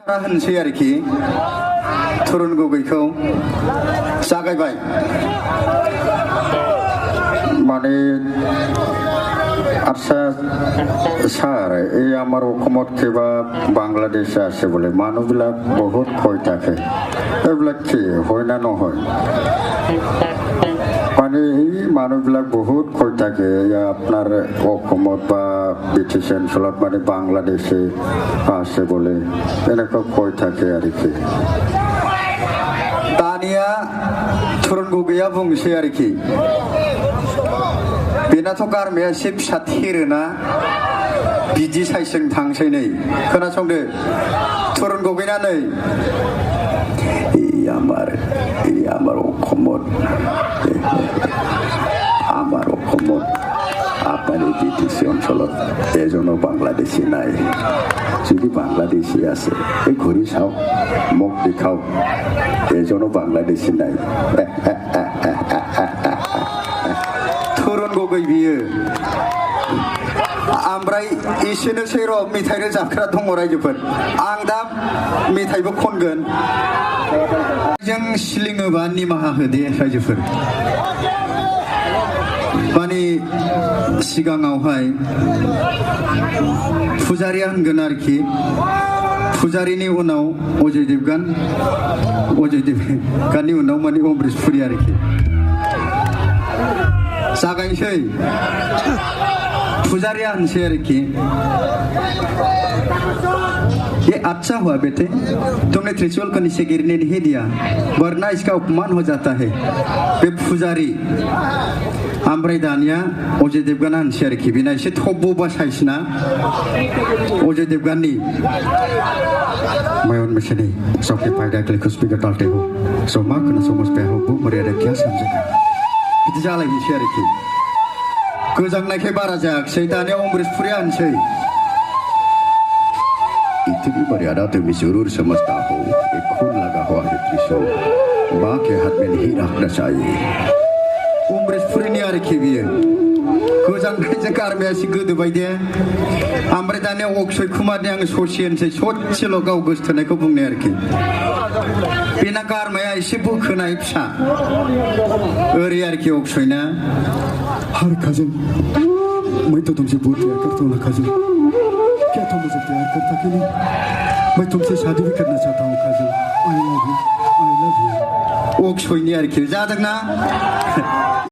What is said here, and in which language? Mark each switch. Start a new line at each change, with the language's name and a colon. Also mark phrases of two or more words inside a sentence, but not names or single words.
Bodo: होनसै आरोखि थुरुन गगैखौ जागायबाय
Assamese: মানে আচ্ছা স্যার এই আমার অসমত কিবা বাংলাদেশে আছে বোলে মানুহবিলাক বহুত কৈ থাকে এইবিলাক কি হয় না নহয় মানে এই মানুহবিলাক বহুত কৈ থাকে আপনার অসমত বা বিটিসি অঞ্চলত মানে বাংলাদেশে আছে বলে এনেকুৱা কৈ থাকে আর কি
Bodo: दानिया थुरुन गगैया बुंसै आरोखि बेनाथ' गारमाया एसे फिसा थेरोना बिदि साइसजों थांसै नै खोनासंदो थुरुन गगैना नै
Assamese: এই আমার অসমত আপনার এই বিটিসি অঞ্চলত এজনো বাংলাদেশী নাই যদি বাংলাদেশী আছে এই ঘুরি চাও মুখ দেখাও এজনো বাংলাদেশী নাই
Bodo: थुरुन गगै बियो ओमफ्राय एसेनोसै र' मेथाइ रोजाबग्रा दङ रायजोफोर आं दा मेथाइबो खनगोन जों सिलिङोबा निमाहा होदे रायजोफोर माने सिगाङावहाय फुजारिया होनगोन आरोखि फुजारिनि उनाव अजय देवगाननि उनाव माने अमरीश पुरी आरोखि जागायनोसै फुजारिया होनसै आरोखि
Hindi: ये अच्छा हुआ बेटे तुमने त्रिशूल को नीचे गिरने नहीं दिया वरना इसका अपमान हो जाता है
Bodo: बे फुजारी ओमफ्राय दानिया अजय देवगाना होनसै आरोखि बेना एसे थब्ब'बा साइसना अजय देवगाननि
Hindi: मैं उनमें से नहीं सबके फायदा के लिए कुछ भी डालते हो सो माँ को ना समझ पे हो वो मर्यादा क्या समझेगा
Bodo: बिदि जालायनोसै आरोखि गोजांनायखाय बारा जायाखिसै दानिया अमरीश पुरिया होनसै
Hindi: इतनी मर्यादा तुम्हें जरूर समझता हो एक खून लगा हुआ है त्रिशूल माँ के हाथ में नहीं रखना चाहिए अमरीश
Bodo: पुरिनि आरोखि बियो गोजांनायजों गारमाया एसे गोदोबाय दे ओमफ्राय दानिया अक्षय कुमारनि आङो ससे होनसै ससेल' गाव गोसथोनायखौ बुंनाय आरोखि बेना गारमाया एसे बोखोनाय फिसा ओरै आरोखि अक्षयना
Hindi: हर काजल मैं तो तुमसे बहुत प्यार करता हूँ ना काजल क्या तुम मुझे प्यार करता कि नहीं मैं तुमसे शादी भी करना चाहता हूँ काजल
English: I love you
Bodo: अक्षयनि आरोखि जादोंना